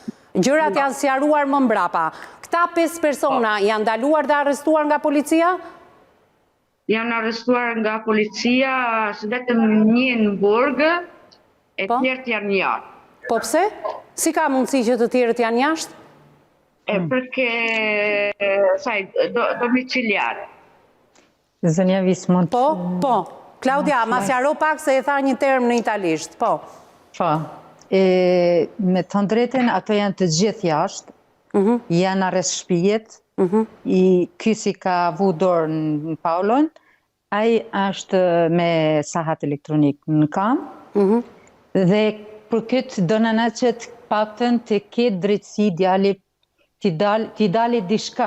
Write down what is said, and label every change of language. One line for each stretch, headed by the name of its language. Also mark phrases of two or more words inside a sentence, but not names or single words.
Albanian: Gjërat janë sqaruar më mbrapa. Këta 5 persona janë ndaluar dhe arrestuar nga policia? Janë arrestuar nga policia, vetëm një në burgë, e tjerët janë jashtë. Po pse? Si ka mundësi që të tjerët janë jashtë?
Italian: Perché, sai, domiciliare.
Albanian: Zënja Vismont. Po. Klaudia, ma sqaro pak se e tha një term në italisht. Po. Me të drejtën, ato janë të gjithë jashtë, janë arrest shtëpijet, ky si ka vu dorë në Paulon, ai është me sahat elektronik në kam, dhe për këtë dënana që të paktën të ketë drejtësi djali t'i dali dishka.